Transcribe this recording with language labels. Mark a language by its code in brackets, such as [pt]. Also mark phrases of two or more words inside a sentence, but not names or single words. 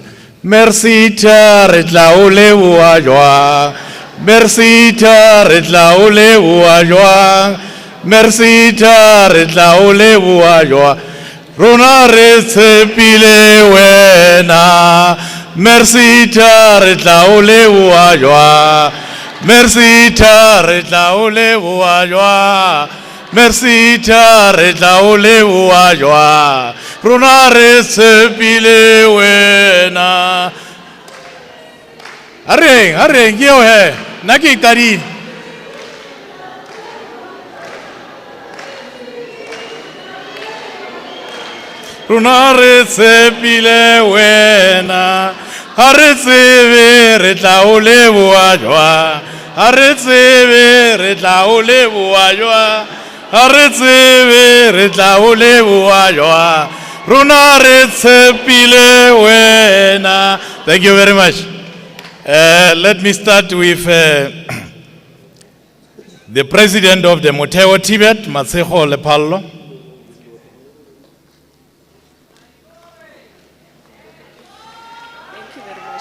[st] merSETA retla ole bua jwa. merSETA retla ole bua jwa. merSETA retla ole bua jwa. Rona re tshepile wena. merSETA retla ole bua jwa. merSETA retla ole bua jwa. merSETA retla ole bua jwa. Rona re tshepile wena. Areng yo he naki tari. Rona re tshepile wena. Ha re tsebe re tla o leboha jwa. Ha re tsebe re tla o leboha jwa. Ha re tsebe re tla o leboha jwa. Rona re tshepile wena. [en] Thank you very much. Let me start with the president of the Motheo TVET, Matseho Lepallo. Thank you very much.